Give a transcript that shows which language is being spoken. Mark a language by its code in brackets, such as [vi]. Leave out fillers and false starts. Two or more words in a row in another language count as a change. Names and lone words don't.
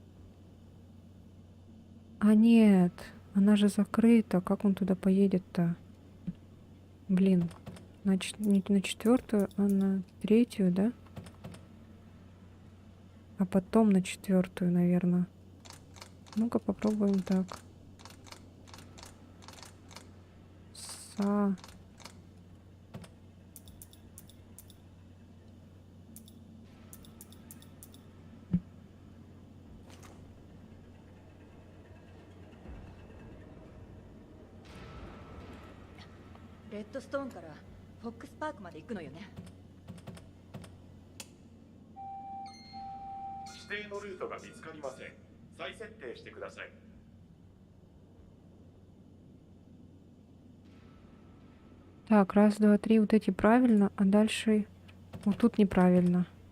[ru] А нет, она же закрыта. Как он туда поедет-то? Блин, не на 4, а на 3, да? А потом на 4, наверное. Ну-ка попробуем так. Са. [ja] レッドストーンからフォックスパークまで行くのよね。指定のルートが見つかりません。再設定してください。 [ru] Так, раз, два, три, вот эти правильно, а дальше вот тут неправильно.